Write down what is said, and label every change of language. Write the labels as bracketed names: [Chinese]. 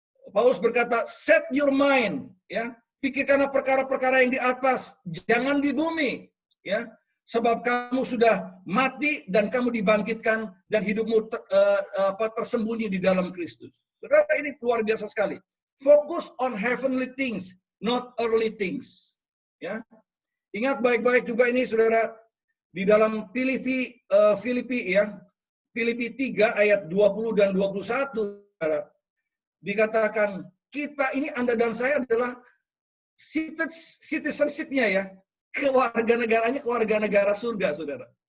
[Indonesian] Paulus berkata, [English] set your mind, [Indonesian] ya. Pikirkanlah perkara-perkara yang di atas, jangan di bumi, ya. Sebab kamu sudah mati dan kamu dibangkitkan dan hidupmu tersembunyi di dalam Kristus. Saudara, ini luar biasa sekali. [English] Fokus on heavenly things, not earthly things. [Indonesian] Ya, ingat baik-baik juga ini, saudara, di dalam Filipi ya, Filipi 3 ayat 20 dan 21, saudara, dikatakan kita ini, Anda dan saya adalah citizenship-nya, ya, kewarganegaranya keluarga negara surga, saudara.